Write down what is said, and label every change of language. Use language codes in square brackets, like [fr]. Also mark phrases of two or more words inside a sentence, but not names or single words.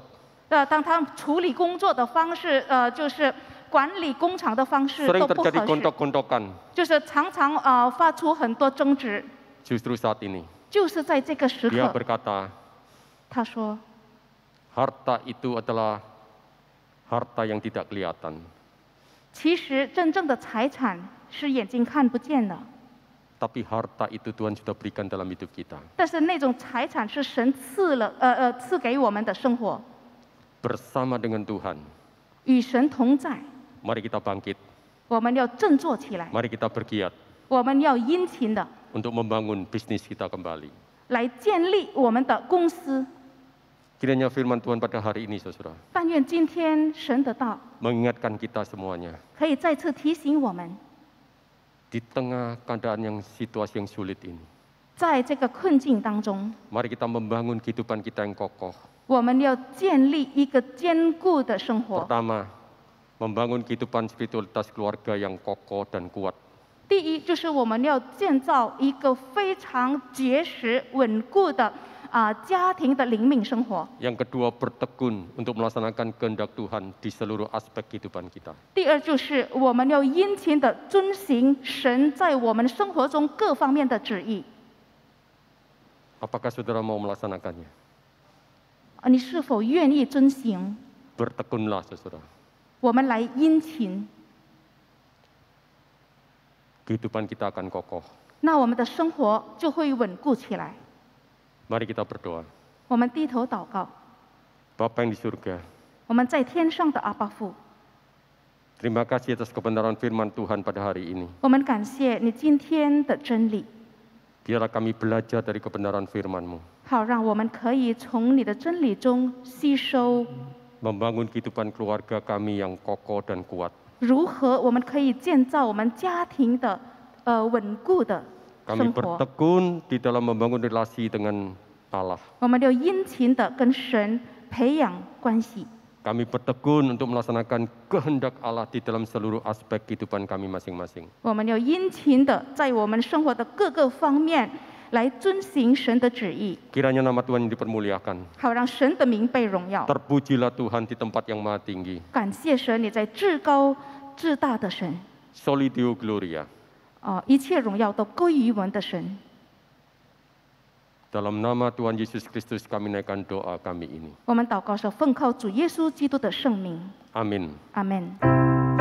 [zh] 当他们处理工作的方式，就是管理工厂的方式 [id] Sering [zh] 都不合 [id] terjadi [zh] 适， [id] gontok-gontokan. [zh] 就是常常发出很多争执。 [id] Justru saat ini, [zh] 就是在这个时 [id] dia [zh] 刻， [id] berkata, [zh] 他说 [id] harta itu adalah harta yang tidak kelihatan. [zh] 其实真正的财产是眼睛看不见的， [id] Tapi harta itu Tuhan sudah berikan dalam hidup kita. [zh] 但是那种财产是神赐给我们的生活， [id] Bersama dengan Tuhan, [zh] 与神同在。 [id] mari kita bangkit. [zh] 我们要振作起来， [id] Mari kita bergiat [zh] 我们要殷勤的 [id] untuk membangun bisnis kita kembali. [zh] 来建立我们的公司。 [id] Kiranya firman Tuhan pada hari ini, saudara, [zh] 但愿今天神的道 [id] mengingatkan kita semuanya. [zh] 可以再次提醒我们， [id] Di tengah keadaan yang situasi yang sulit ini, [zh] 在这个困境当中， [id] mari kita membangun kehidupan kita yang kokoh. [zh] 我们要建立一个坚固的生活。 [id] Pertama, membangun kehidupan spiritualitas keluarga yang kokoh dan kuat. [zh] 第一，就是我们要建造一个非常结实、稳固的家庭的灵命生活。 [id] Yang kedua, bertekun untuk melaksanakan kehendak Tuhan di seluruh aspek kehidupan kita. [zh] 第二，就是我们要殷勤的遵行神在我们生活中各方面的旨意。 [id] Apakah saudara mau melaksanakannya? [zh] 你是否愿意遵行？ [id] Bertekunlah, saudara. [zh] 我们来殷勤， [id] Kehidupan kita akan kokoh. [zh] 那我们的生活就会稳固起来。 [id] Mari kita berdoa. [zh] 我们低头祷告， [id] Bapa yang di surga, [zh] 我们在天上的阿爸父， [id] terima kasih atas kebenaran firman Tuhan pada hari ini. [zh] 我们感谢你今天的真理， [id] Biarlah kami belajar dari kebenaran firman-Mu. [zh] 好让我们可以从你的真理中吸收 [id] Membangun kehidupan keluarga kami yang kokoh dan kuat. [zh] 如何我们可以建造我们家庭的稳固的 [id] Kami [zh] 生活。 [id] bertekun di dalam membangun relasi dengan Allah. [zh] 我们要殷勤的跟神培养关系。 [id] Kami bertekun untuk melaksanakan kehendak Allah di dalam seluruh aspek kehidupan kami masing-masing. [zh] 我们要殷勤的在我们生活的各个方面来遵行神的旨意， [id] Kiranya nama Tuhan yang dipermuliakan. [zh] 好让神的名被荣耀。 [id] Terpujilah Tuhan di tempat yang maha tinggi. [zh] 感谢神，你在至高至大的神， [la] Soli Deo Gloria. [zh] 一切荣耀都归于我们的神。 [id] Dalam nama Tuhan Yesus Kristus kami naikkan doa kami ini. [zh] 我们祷告是奉靠主耶稣基督的圣名， [id] Amin. [zh] 阿门。